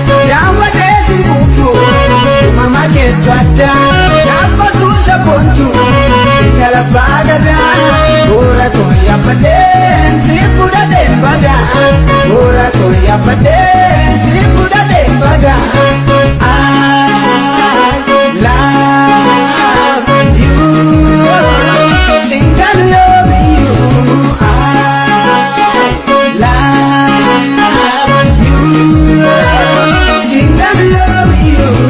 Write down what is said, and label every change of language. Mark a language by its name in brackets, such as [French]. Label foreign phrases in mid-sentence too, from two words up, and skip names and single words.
[Oromo] Daawwatee si kufu, uumama keetu adda, naaf kootu isa boontu, intala baadhadha, bu'uura koo yaabbatee, si fudhatee bada, bu'uura koo yaabbatee, si fudhatee bada. [English] I love you, single love you. I love you, single love you.